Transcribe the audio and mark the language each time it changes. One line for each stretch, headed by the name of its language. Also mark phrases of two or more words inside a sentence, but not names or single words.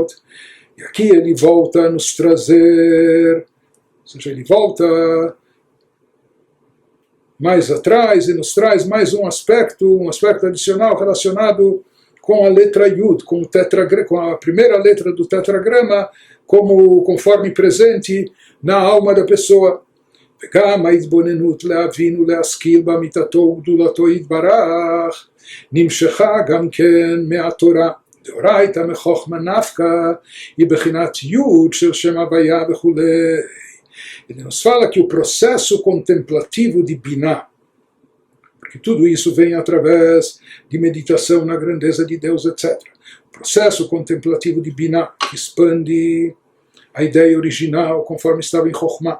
Portuguese: E aqui ele volta a nos trazer, ou seja, ele volta mais atrás e nos traz mais um aspecto adicional relacionado com a letra Yud, com a primeira letra do tetragrama, conforme presente na alma da pessoa.
Hebrew: וגם ההתבוננות להבין ולהשכיל באמיתתו וגדולתו יתברך נמשכה גם כן מהתורה. דאורייתא מחוכמה נפקא היא בחינת יוד של שם הוויה וכו'.
Portuguese: Ele nos fala que o processo contemplativo de Binah, porque tudo isso vem através de meditação na grandeza de Deus, etc. O processo contemplativo de Binah expande a ideia original conforme estava em Chokhmah.